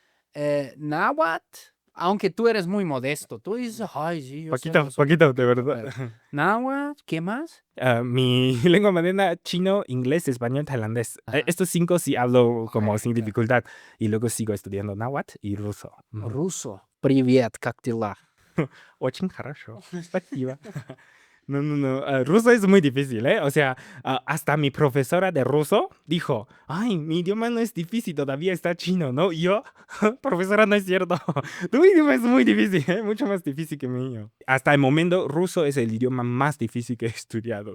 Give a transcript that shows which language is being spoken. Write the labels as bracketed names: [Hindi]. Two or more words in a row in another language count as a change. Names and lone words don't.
[Spanish] náhuatl, aunque tú eres muy modesto. Tú dices, ay, sí, yo sé ruso". Poquito, de verdad. Náhuatl, ¿qué más? Mi lengua materna, chino, inglés, español, tailandés. Ajá. Estos 5 sí hablo como Ok, sin claro. dificultad. Y luego sigo estudiando náhuatl y ruso. Ruso. [Russian] Привет, как дела? Очень хорошо. Спасибо. [Spanish] No. Ruso es muy difícil, ¿eh? O sea, hasta mi profesora de ruso dijo, ay, mi idioma no es difícil, todavía está chino, ¿no? Y yo, profesora, no es cierto. Tu idioma es muy difícil, ¿eh? Mucho más difícil que mío. Hasta el momento, ruso es el idioma más difícil que he estudiado.